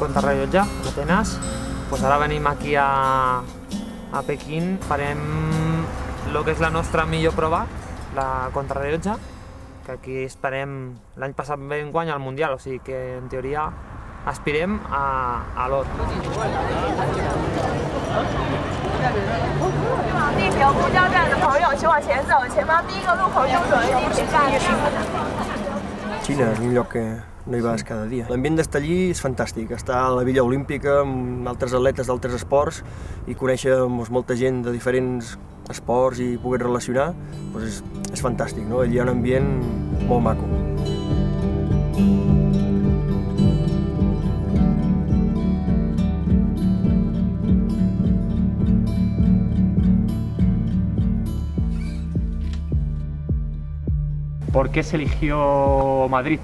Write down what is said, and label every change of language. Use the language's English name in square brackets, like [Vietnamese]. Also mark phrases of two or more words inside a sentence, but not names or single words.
[Catalan] contrarellotge a Atenes, doncs ara venim aquí a Pequín, farem el que és la nostra millor prova, la contrarellotge, que aquí esperem, l'any passat vam guanyar el Mundial, o sigui que en teoria aspirem a l'or. [Chinese] 地平公交站的朋友请往前走，前方第一个路口右转地平站。 [Catalan] Xina és un lloc que no hi vas cada dia. L'ambient d'estar allí és fantàstic, estar a la Villa Olímpica amb altres atletes d'altres esports i conèixer molta gent de diferents esports i poder relacionar, doncs és fantàstic, no? Allí hi ha un ambient molt maco. [Spanish] ¿Por qué se eligió Madrid?